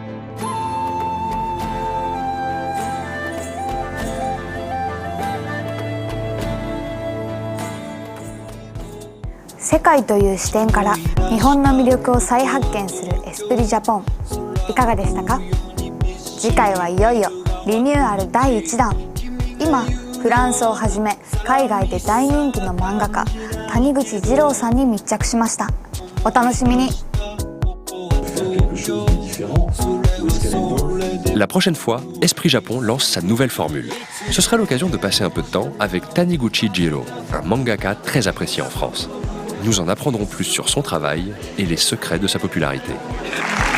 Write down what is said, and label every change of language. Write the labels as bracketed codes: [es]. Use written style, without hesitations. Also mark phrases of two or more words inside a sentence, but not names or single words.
[ja] « 世界という視点から日本の魅力を再発見するエスプリジャポン」いかがでしたか？次回はいよいよリニューアル第1弾。今フランスをはじめ海外で大人気の漫画家谷口ジローさんに密着しました。お楽しみに。 [fr] chose différent. La prochaine fois, Esprit Japon lance sa nouvelle formule. Ce sera l'occasion de passer un peu de temps avec Taniguchi Jiro, un mangaka très apprécié en France. Nous en apprendrons plus sur son travail et les secrets de sa popularité.